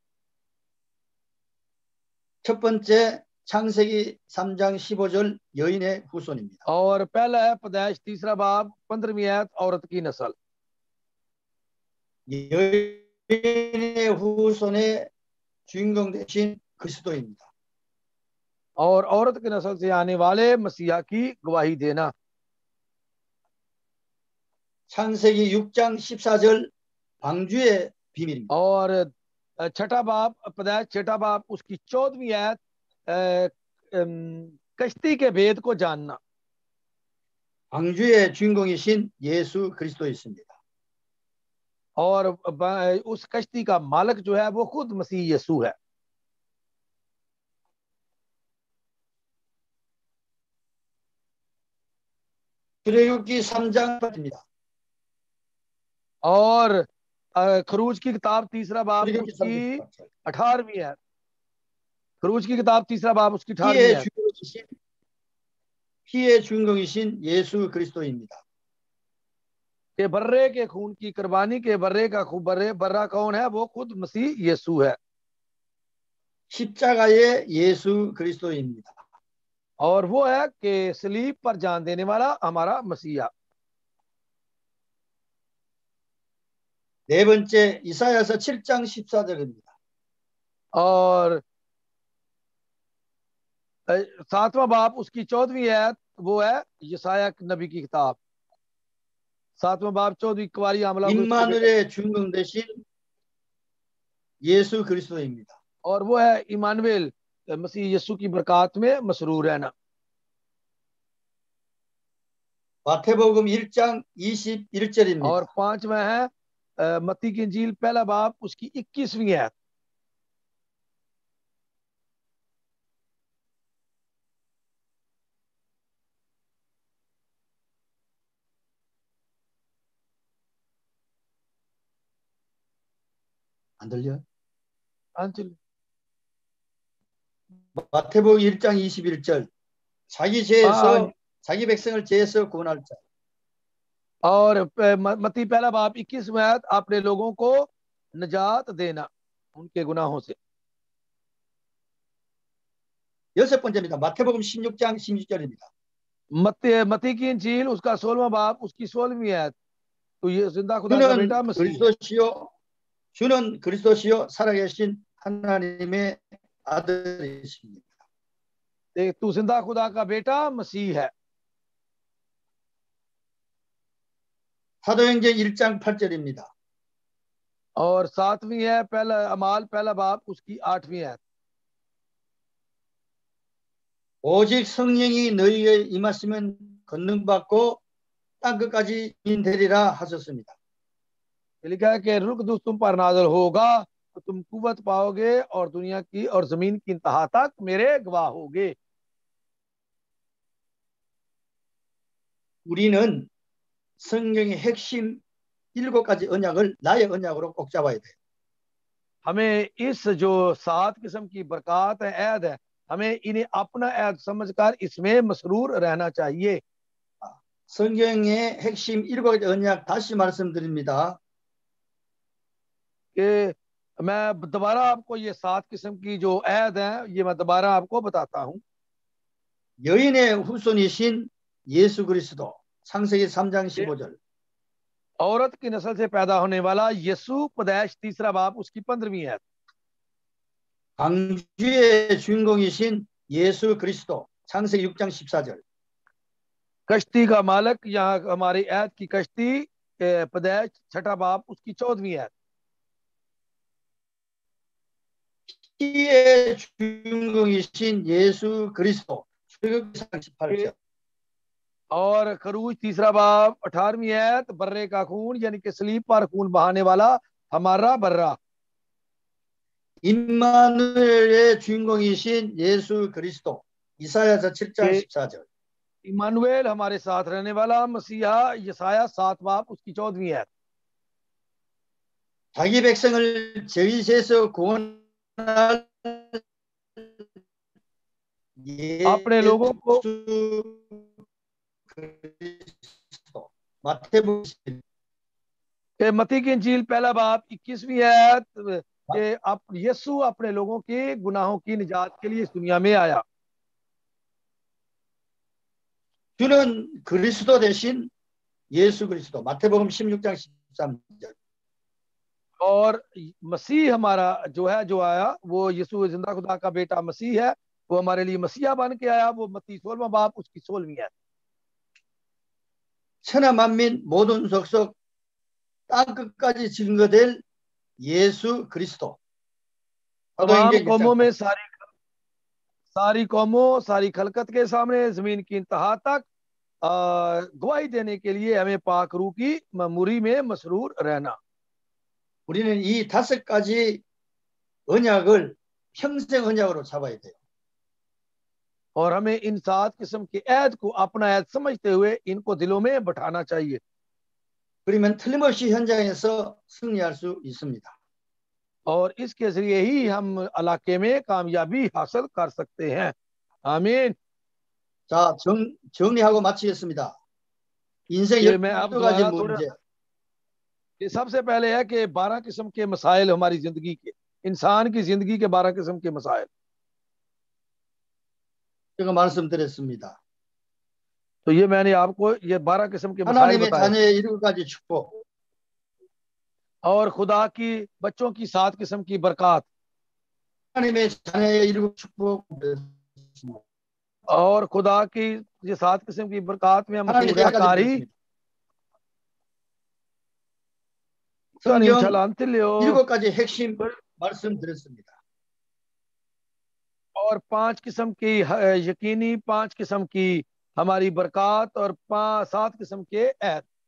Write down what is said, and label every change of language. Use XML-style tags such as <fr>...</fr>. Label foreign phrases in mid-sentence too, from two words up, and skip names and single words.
<ko>첫 번째 창세기 3장 15절 여인의 후손입니다.</ko> <ur>اور پہلا ہے پیدائش 3را باب 15ویں آیت عورت کی نسل.</ur> <ko>여인의 후손의 주인공 대신 그리스도입니다.</ko> <ur>اور عورت کی نسل سے آنے والے مسیحا کی گواہی دینا.</ur> <ko>창세기 6장 14절 방주의 비밀입니다.</ko> <ur>اور چھٹا باب پیدائش چھٹا باب اس کی 14ویں آیت کشتی کے بھید کو جاننا.</ur> <ko>방주의 주인공이신 예수 그리스도이십니다.</ko> <ur>اور اس کشتی کا مالک جو ہے وہ خود مسیح یسوع ہے.</ur> <ko>출애굽기 3장입니다.</ko> <ur>اور خروج کی کتاب 3را باب</ur> <ko>출애굽기</ko> <ur>उसकी</ur> <ko>3장</ko> <ur>18ویں ہے. خروج کی کتاب 3را باب اس کی 18ویں ہے.</ur> <ko>피의 주인공이신 예수 그리스도입니다.</ko> <ur>کے برّے کے خون کی قربانی کے برّے کا برّہ کون ہے? وہ خود مسیح یسوع ہے.</ur> <ko>십자가의 예수 그리스도입니다.</ko> <ur>اور وہ ہے کہ صلیب پر جان دینے والا ہمارا مسیحا.</ur> <ko>네 번째 이사야서 7장 14절입니다.</ko> <ur>اور 7واں باب اس کی 14ویں آیت وہ ہے یسعیاہ نبی کی کتاب 7واں باب 14ویں کنواری حاملہ.</ur> <ko>임마누엘의 주인공 대신 예수 그리스도입니다.</ko> <ur>اور وہ ہے عمانوایل مسیح یسوع کی برکت میں مسرور رہنا.</ur> <ko>마태복음 1장 21절입니다.</ko> <ur>اور 5واں ہے متی کی انجیل پہلا باب اس کی 21ویں آیت.</ur> <ko>안 들려? अंचल 마태복음 1장 21절 자기 죄에서 자기 백성을 죄에서 구원할 자.</ko> <ur>اور متی پہلا باب 21واں آیت اپنے لوگوں کو نجات دینا ان کے گناہوں سے.</ur> <ko>여섯 번째입니다. 마태복음 16장 16절입니다.</ko> <ur>متی کی انجیل اس کا 16واں باب اس کی 16ویں آیت. تو یہ زندہ خدا کا بیٹا مسیح</ur> <ko>주는 그리스도시요 살아계신 하나님의 아들이십니다.</ko> <ur>تو زندہ خدا کا بیٹا مسیح ہے.</ur> <ko>사도행전 1장 8절입니다.</ko> <ur>اور 7ویں ہے پہلا اعمال پہلا باب اس کی 8ویں آیت.</ur> <ko>오직 성령이 너희에 임하시면 권능받고 땅끝까지 인되리라 하셨습니다.</ko> <ur>لکھا ہے کہ رخ دکھ تم پر نازل ہوگا تو تم قوت پاؤ گے اور دنیا کی اور زمین کی انتہا تک میرے گواہ ہوگے.</ur> <ko>우리는 성경의 핵심 7가지 언약을 나의 언약으로 꼭 잡아야 돼.</ko> <ur>ہمیں اس جو 7 قسم کی برکت ہے عہد ہے ہمیں انہیں اپنا عہد سمجھ کر اس میں مسرور رہنا چاہیے.</ur> <ko>성경의 핵심 7가지 언약 다시 말씀드립니다.</ko> <ur>کہ میں دوبارہ آپ کو یہ 7 قسم کی جو عہد ہے یہ میں دوبارہ آپ کو بتاتا ہوں.</ur> <ko>여인의 후손이신 예수 그리스도 창세기 3장 15절.</ko> <ur>عورت کی نسل سے پیدا ہونے والا یسوع پیدائش 3را باب اس کی 15ویں آیت.</ur> <ko>방주의 주인공이신 예수 그리스도 창세기 6장 14절.</ko> <ur>کشتی کا مالک یہاں ہماری عہد کی کشتی پیدائش 6ٹھا باب اس کی 14ویں آیت.</ur> <ko>의 주인공이신 예수 그리스도. 출애굽기 18장.</ko> <ur>اور خروج تیسرا باب 18ویں آیت، برّے کا خون یعنی کہ صلیب پر خون بہانے والا ہمارا برّہ.</ur> <ko>임마누엘의 주인공이신 예수 그리스도. 이사야서 7장 14절.</ko> <ur>عمانوایل ہمارے ساتھ رہنے والا مسیحا، یسعیاہ 7 باب اس کی 14ویں آیت.</ur> <ko>자기 백성을 죄에서 구원할</ko> <ur>اپنے لوگوں کو متی کی انجیل پہلا باب 21ویں آیت کہ یسوع اپنے لوگوں کے گناہوں کی نجات کے لیے اس دنیا میں آیا.</ur> <ko>주는 그리스도 대신 예수 그리스도. 마태복음 16장 13절.</ko> <ur>اور مسیح ہمارا جو ہے، جو آیا وہ یسوع زندہ خدا کا بیٹا مسیح ہے، وہ ہمارے لیے مسیحا بن کے آیا. وہ متی 16واں باب اس کی 16ویں ہے.</ur> <ko>천하 만민 모든 족속 땅 끝까지 증거될 예수 그리스도.</ko> <ur>تمام قوموں میں ساری قوموں، ساری خلقت کے سامنے زمین کی انتہا تک گواہی دینے کے لیے ہمیں پاک روح کی معموری میں مسرور رہنا.</ur> <ko>우리는 이 5가지 언약을 평생 언약으로 잡아야 돼요.</ko> <ur>اور ہمیں ان 7 قسم کے عہد کو اپنا عہد سمجھتے ہوئے ان کو دلوں میں بٹھانا چاہیے.</ur> <ko>그러면 틀림없이 현장에서 승리할 수 있습니다.</ko> <ur>اور اس کے ذریعے ہی ہم علاقے میں کامیابی حاصل کر سکتے ہیں. आमीन।</ur> <ko>자, 정리하고 마치겠습니다. 인생 12가지 문제.</ko> <ur>یہ سب سے پہلے ہے کہ 12 قسم کے مسائل ہماری زندگی کے، انسان کی زندگی کے 12 قسم کے مسائل.</ur> <ko>제가 말씀드렸습니다.</ko> <ur>تو یہ میں نے آپ کو یہ 12 قسم کے مسائل</ur> <ko>하나님의</ko> <ur>बताए।</ur> <ko>자녀의 7가지 축복.</ko> <ur>اور خدا کی بچوں کی 7 قسم کی برکت.</ur> <ko>하나님의 자녀의 7 축복.</ko> <ur>اور خدا کی یہ 7 قسم کی برکت میں ہم کاری</ur> <ko>성경 7가지 핵심 말씀드렸습니다.</ko> <ur>اور 5 قسم کی یقینی 5 قسم کی ہماری برکت اور 7 قسم کے عہد.</ur>